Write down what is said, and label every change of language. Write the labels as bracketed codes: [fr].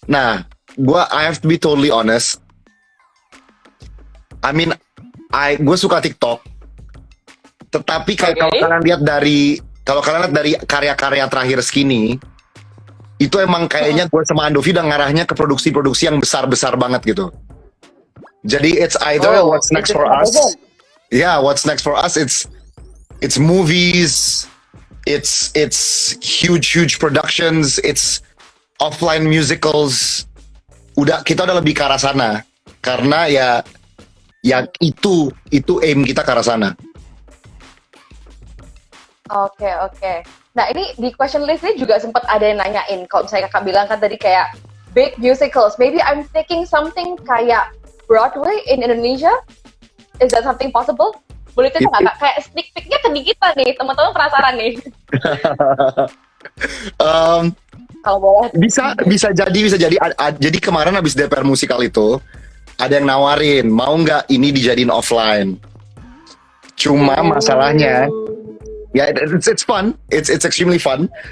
[en] Nah, I have to be totally honest. I mean, [id] gue suka TikTok. Tetapi kalau kalian lihat dari karya-karya terakhir Skinny, itu emang kayaknya gue sama Andovi udah ngarahnya ke produksi-produksi yang besar-besar banget gitu. [en] Jadi it's either what's next for us. Yeah, what's next for us? It's movies, it's huge productions, it's offline musicals. [id] Kita udah lebih ke arah sana karena ya itu aim kita ke arah sana. Oke. Nah, ini di question list ini juga sempat ada yang nanyain, kalau misalnya kakak bilang kan tadi kayak big musicals, [en] maybe I'm thinking something [id] kayak Broadway in Indonesia. [en] Is that something possible? [id] Boleh cerita nggak, Kak? Kayak sneak peek-nya ke kita nih, teman-teman penasaran nih. Kalau boleh. Bisa jadi. Jadi kemarin habis DPR musikal itu ada yang nawarin, mau nggak ini dijadiin offline. Cuma masalahnya, ya [en] it's fun, it's extremely fun.